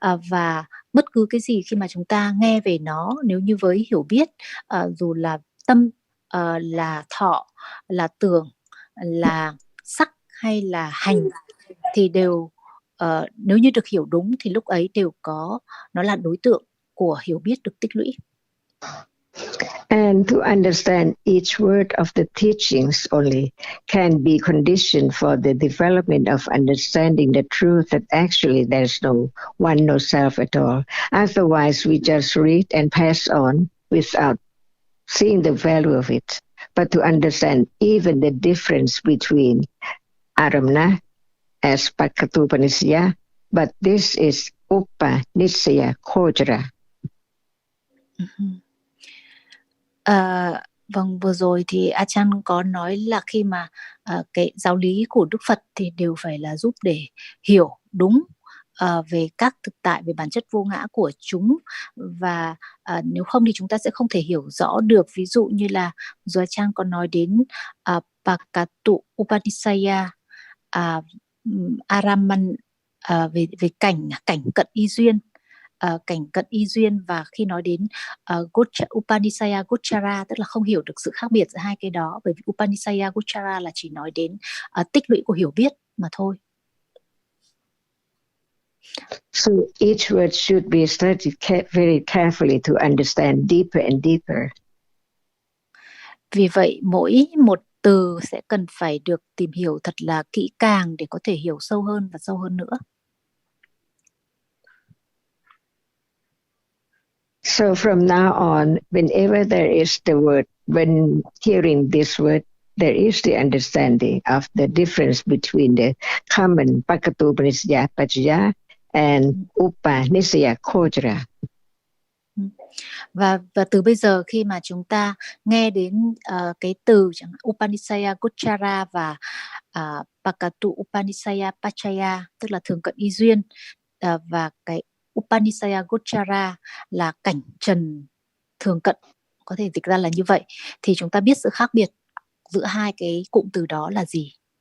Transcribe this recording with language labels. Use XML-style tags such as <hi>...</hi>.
<vi>Và bất cứ cái gì khi mà chúng ta nghe về nó, nếu như với hiểu biết, dù là tâm, là thọ, là tưởng, là sắc hay là hành, thì đều nếu như được hiểu đúng thì lúc ấy đều có, nó là đối tượng của hiểu biết được tích lũy.</vi> <en>And to understand each word of the teachings only can be conditioned for the development of understanding the truth that actually there's no one, no self at all. Otherwise, we just read and pass on without seeing the value of it. But to understand even the difference between Aramana as Pakatupanisya, but this is Upanisya Kojara.</en> <vi>Vâng, vừa rồi thì Ajahn có nói là khi mà cái giáo lý của Đức Phật thì đều phải là giúp để hiểu đúng về các thực tại, về bản chất vô ngã của chúng, và nếu không thì chúng ta sẽ không thể hiểu rõ được. Ví dụ như là rồi Ajahn có nói đến Pakatu Upanisaya, Araman, về cảnh cận y duyên, cảnh cận y duyên, và khi nói đến Upanisaya Gochara, tức là không hiểu được sự khác biệt giữa hai cái đó, bởi vì Upanisaya Gochara là chỉ nói đến tích lũy của hiểu biết mà thôi.</vi> <en>So each word should be studied very carefully to understand deeper and deeper.</en> <vi>Vì vậy mỗi một từ sẽ cần phải được tìm hiểu thật là kỹ càng để có thể hiểu sâu hơn và sâu hơn nữa.</vi> <en>So from now on, whenever there is the word, when hearing this word, there is the understanding of the difference between the common Pakatupanisya Pachaya and Upanisya Kojara.</en> <vi>Và từ bây giờ khi mà chúng ta nghe đến cái từ chẳng hạn Upanisaya Gochara và Pakatu Upanisaya Pachaya, tức là thường cận y duyên, và cái Upanisaya Gochara là cảnh trần thường cận, có thể dịch ra là như vậy, thì chúng ta biết sự khác biệt giữa hai cái cụm từ đó là gì.</vi>